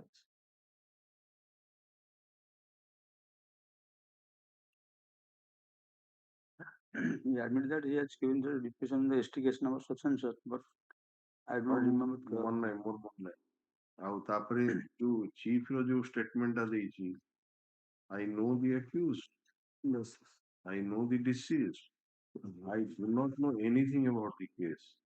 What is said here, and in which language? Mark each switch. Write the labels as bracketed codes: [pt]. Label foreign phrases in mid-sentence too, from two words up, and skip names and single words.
[en] He admitted that he has given the discussion in the ST case number such and such, but I do not remember. One name, more one. [or] ଆଉ ତାପରେ ଯୋଉ chief ର ଯୋଉ statement ଟା ଦେଇଛି [en] I know the accused. Yes. I know the deceased. I do not know anything about the case.